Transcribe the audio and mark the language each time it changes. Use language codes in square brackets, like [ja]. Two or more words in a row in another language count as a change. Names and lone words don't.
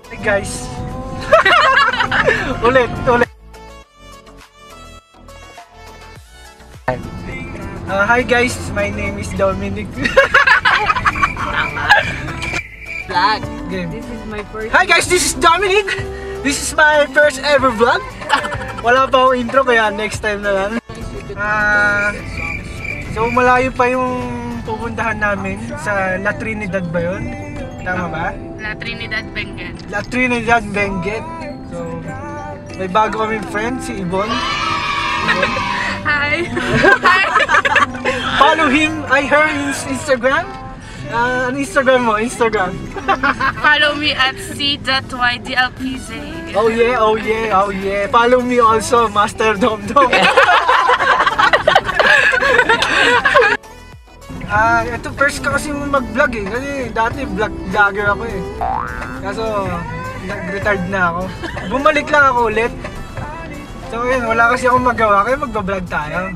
[tl] guys. Ulit. [en] Hi guys, my name is Dominic. Vlog. Game. This is my first. Hi guys, this is Dominic. This is my first ever vlog. [tl] Wala pa akong intro kaya [en] next time [tl] na lang. So malayo pa yung pupuntahan namin sa La Trinidad ba yun? Tama ba? La Trinidad Benguet. La Trinidad Benguet. So may bago kaming friend, si Ibon. Hi! [en] Follow him, her Instagram. [tl] Ano Instagram mo? Instagram. [en] Follow me at c.ydlpz. Oh yeah. Follow me also, Master Domdom. [tl] Ito first ka kasi mag-vlog eh. Kasi dati vlogger ako eh. Kaso nag-retired na ako. Bumalik lang ako ulit. So yun, wala kasi akong magawa kaya magbablog tayo.